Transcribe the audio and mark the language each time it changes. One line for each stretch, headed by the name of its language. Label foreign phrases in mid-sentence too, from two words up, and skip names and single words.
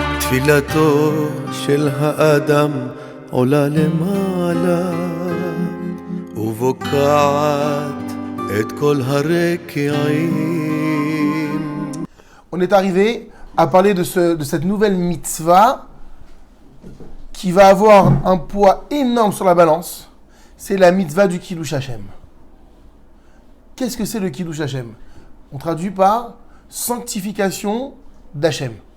Hebrew: תפילתו של האדם עולה למעלה ובוקעת את כל הרקיעים.
French: On est arrivé à parler de cette nouvelle mitzvah qui va avoir un poids énorme sur la balance. C'est la mitzvah du
Hebrew: קידוש השם.
French: Qu'est-ce que c'est le
Hebrew: קידוש השם?
French: On traduit par sanctification d'Hashem.